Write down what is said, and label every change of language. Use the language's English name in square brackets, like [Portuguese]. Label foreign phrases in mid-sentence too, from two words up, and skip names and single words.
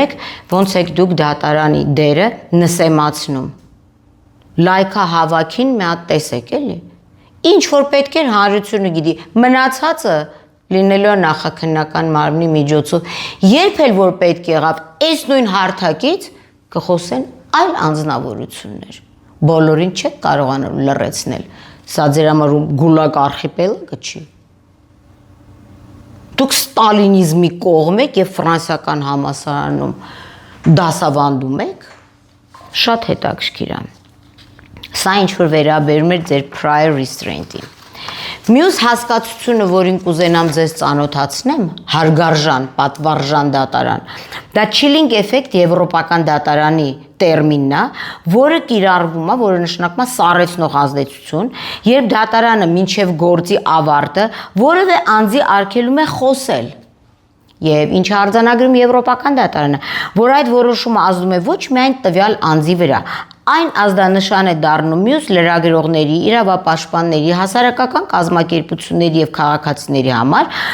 [Armenian] եք, ոնց եք դուք դատարանի դերը նսեմացնում։ Լայքա հավաքին մի հատ տեսեք, էլի։ Ինչ որ պետք էր հանրությունը գիտի, մնացածը լինելու նախաքննական մարմնի միջոցով, երբ էլ որ պետք եղավ, այս նույն հարթակից կխոսեն այլ անձնավորություններ։ Բոլորին չեք կարողանալ լրացնել։ Սա ձեր համար գուլագ արխիպելագը չի։ Դուք ստալինիզմի կողմ եք եւ ֆրանսիական համալսարանում դասավանդում եք։ Շատ հետաքրքիր է։ Սա ինչ որ վերաբերում է ձեր [English] prior restraint- [Armenian] ին։ Մյուս հասկացությունը, որին կուզենամ ձեզ ծանոթացնեմ, հարգարժան, պատվարժան դատարան, դա [English] chilling effect [Armenian] եվրոպական դատարանի տերմինն է, որը կիրառվում է, որը նշանակում է սառեցնող ազդեցություն, երբ դատարանը մինչև գործի ավարտը որևէ անձի արգելում է խոսել։ Եվ ինչ արձանագրում եվրոպական դատարանը, որ այդ որոշումը ազդում է ոչ միայն տվյալ անձի վրա, այն ազդանշան է դառնում մյուս լրագրողների, իրավապաշտպանների, հասարակական կազմակերպությունների եւ քաղաքացիների համար,